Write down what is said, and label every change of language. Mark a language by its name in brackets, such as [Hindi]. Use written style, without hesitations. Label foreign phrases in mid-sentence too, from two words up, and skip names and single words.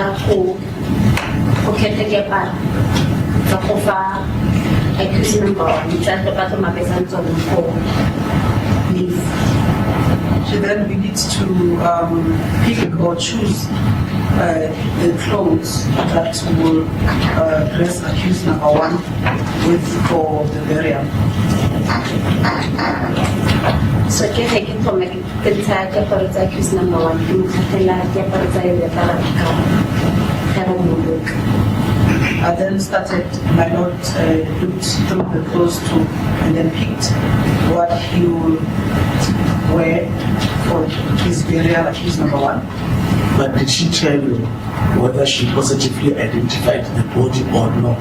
[English] She then begins to pick or choose the clothes that will dress accused number one with for the burial. [Northern Sotho] So ke ge ke thoma ke ntsha diaparo tsa [English] accused number one [Northern Sotho] ke mo kgathela diaparo tsa ebe tsa ka go moloka. [English] I then started, my lord looked through the clothes too and then picked what he will wear for his burial accused number one. But did she tell you whether she positively identified the body or not?